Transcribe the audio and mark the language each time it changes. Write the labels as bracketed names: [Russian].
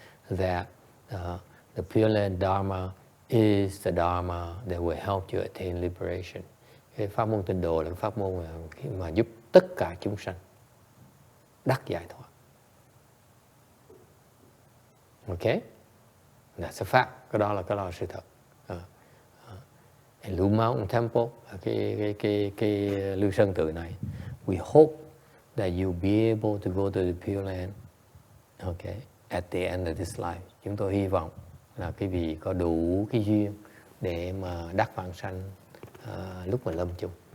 [English] That the Pure Land Dharma is the Dharma that will help you attain liberation. [Vietnamese] Cái pháp môn tịnh độ là cái pháp môn mà giúp tất cả chúng sanh đắc giải thoát. Okay? [English] That's a fact. [Vietnamese] Cái đó là sự thật. [English] In Blue Mountain Temple, [Vietnamese] cái Lưu Sơn Tự này, [English] we hope that you'll be able to go to the Pure Land, okay, at the end of this life. [Vietnamese] Chúng tôi hy vọng là quý vị có đủ cái duyên để mà đắc vãng sanh lúc mà lâm chung.